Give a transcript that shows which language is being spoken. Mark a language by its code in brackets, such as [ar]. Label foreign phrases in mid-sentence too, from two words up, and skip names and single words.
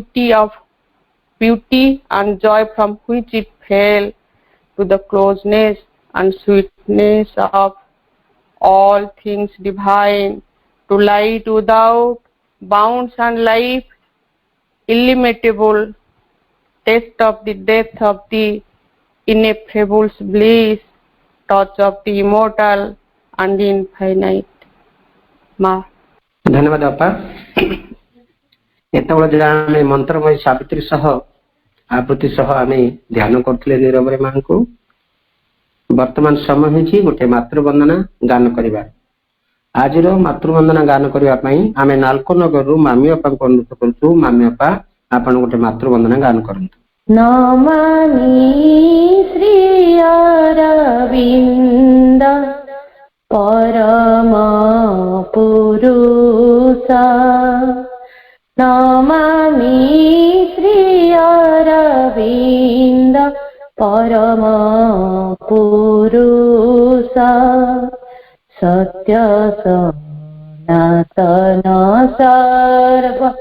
[en] beauty and joy from which it fell, to the closeness and sweetness of all things divine, to light without bounds and life illimitable, taste of the depth of the ineffable bliss, touch of the immortal, and infinite. Ma. [or] ଧନ୍ୟବାଦ ଅପା ଏତେବେଳେ ଯହାଁ ମନ୍ତ୍ରମୟ ସାବିତ୍ରୀ ସହ ଆବୃତ୍ତି ସହ ଆମ ଧ୍ୟାନ କରୁଥିଲେ ନୀରବ ମାଁ କୁ ବର୍ତ୍ତମାନ ସମୟ ହେଉଛି ଗୋଟେ ମାତୃବନ୍ଦନା ଗାନ କରିବା ଆଜି ମାତୃବନ୍ଦନା ଗାନ କରିବା ପାଇଁ ଆମେ ନାଲକୋନଗର ରୁ ମାମୀ ଅପା କୁ ଅନୁରୋଧ କରୁଛୁ ମାମୀ ଅପା ଆପଣ ଗୋଟେ ମାତୃବନ୍ଦନା ଗାନ କରନ୍ତୁ [sa] नमामि श्री अरविंद परम पुरुषा नमामि श्री अरविंद परम पुरुषा सत्य सनातन सर्व